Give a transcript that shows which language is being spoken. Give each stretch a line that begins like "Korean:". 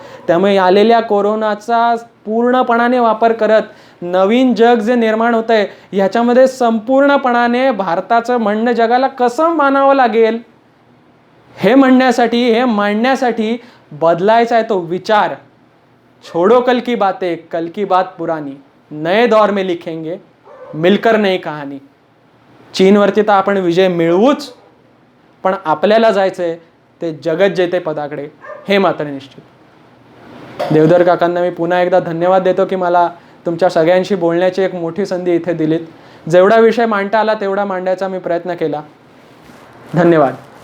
Marathi: त्यामुळे आलेल्या कोरोनाचा पूर्णपणाने वापर करत नवीन जग जे निर्माण होत आहे ह्याच्यामध्ये संपूर्णपणाने भारताचं म्हणणं जगाला कसं मानावं लागेल हे म्हणण्यासाठी, हे मांडण्यासाठी बदलायचा आहे तो विचार.
Hindi: छोड़ो कल की बातें, कल की बात पुरानी, नए दौर में लिखेंगे मिलकर नई कहानी.
Marathi: चीनवरती तर आपण विजय मिळवूच, पण आपल्याला जायचंय ते जगज्जेतेपदाकडे, हे मात्र निश्चित. देवधर काकांना मी पुन्हा एकदा धन्यवाद देतो की मला तुमच्या सगळ्यांशी बोलण्याची एक मोठी संधी इथे दिलीत. जेवढा विषय मांडता आला तेवढा मांडायचा मी प्रयत्न केला. धन्यवाद.